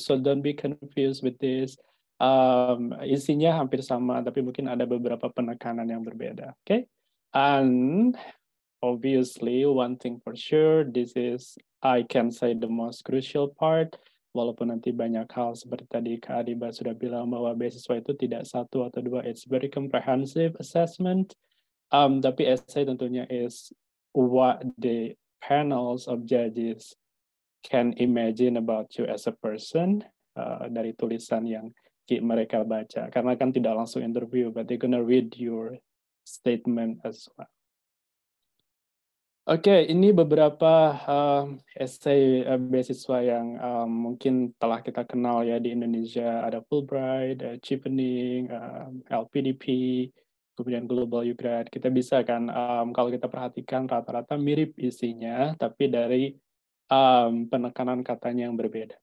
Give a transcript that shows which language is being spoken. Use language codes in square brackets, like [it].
[en] So don't be confused with this. [id] Isinya hampir sama, tapi mungkin ada beberapa penekanan yang berbeda. [en] Okay, and obviously one thing for sure, this is I can say the most crucial part. [id] Walaupun nanti banyak hal seperti tadi Kak Adiba sudah bilang bahwa beasiswa itu tidak satu atau dua, [en] it's very comprehensive assessment. [id] Tapi essay tentunya [en] is what the panels of judges can imagine about you as a person [id] dari tulisan yang mereka baca. Karena kan tidak langsung interview, [en] but they're gonna read your statement as well. [id] Oke, ini beberapa essay beasiswa yang mungkin telah kita kenal ya di Indonesia. Ada Fulbright, Chevening, LPDP, kemudian Global UGRAD. Kita bisa kan, kalau kita perhatikan rata-rata mirip isinya, tapi dari penekanan katanya yang berbeda.